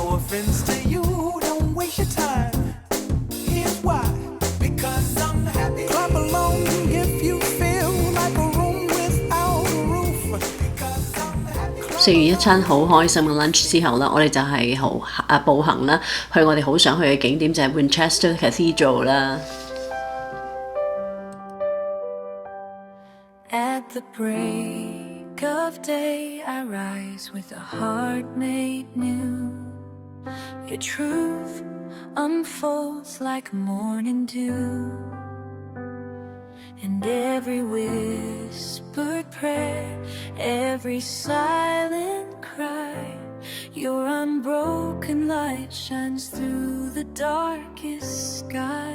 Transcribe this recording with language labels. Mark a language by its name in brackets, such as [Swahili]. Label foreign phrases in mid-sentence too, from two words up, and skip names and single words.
[English] happens to you, don't waste your time. Here's why. Because I'm happy. Clap along if you feel like a room without a roof. Because I'm happy. [Cantonese] 食完一餐好開心嘅 lunch 之後啦，我哋就係步行啦，去我哋好想去嘅景點就係 Winchester Cathedral 啦。 [English] At the break of day, I rise with a heart made new. Your truth unfolds like morning dew, and every whispered prayer, every silent cry, your unbroken light shines through the darkest sky.